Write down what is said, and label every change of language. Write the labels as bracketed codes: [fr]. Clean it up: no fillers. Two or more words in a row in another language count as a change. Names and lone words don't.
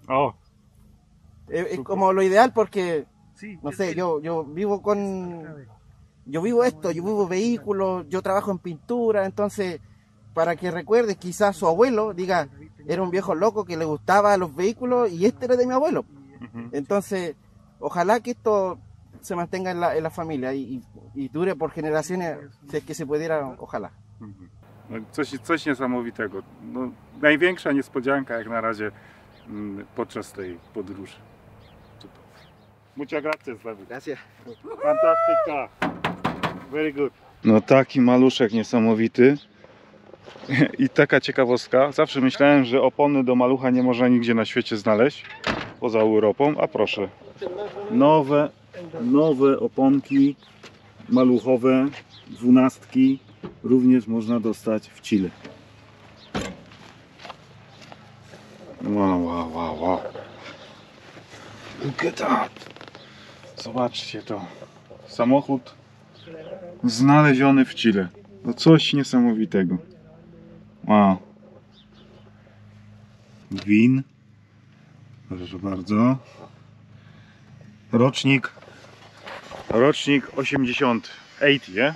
[es] Es como lo ideal porque no sé, yo vivo yo vivo vehículos, yo trabajo en pintura, entonces para que recuerde, quizás su abuelo diga, era un viejo loco que le gustaba los vehículos y este era de mi abuelo. Entonces, ojalá que esto se mantenga en la familia y dure por generaciones, si es que se pudiera, ojalá. [pl] No, coś niesamowitego. No, największa niespodzianka jak na razie podczas tej podróży. [es] Muchas gracias, David. Gracias. Fantástica. [en] Very good. [pl] No taki maluszek niesamowity. I taka ciekawostka. Zawsze myślałem, że opony do malucha nie można nigdzie na świecie znaleźć. Poza Europą. A proszę. Nowe oponki maluchowe. 12. Również można dostać w Chile. Wow. [en] Look at that. [pl] Zobaczcie to. Samochód znaleziony w Chile. No coś niesamowitego. Wow. Win. Proszę bardzo. Rocznik 80. 80, [en] yeah?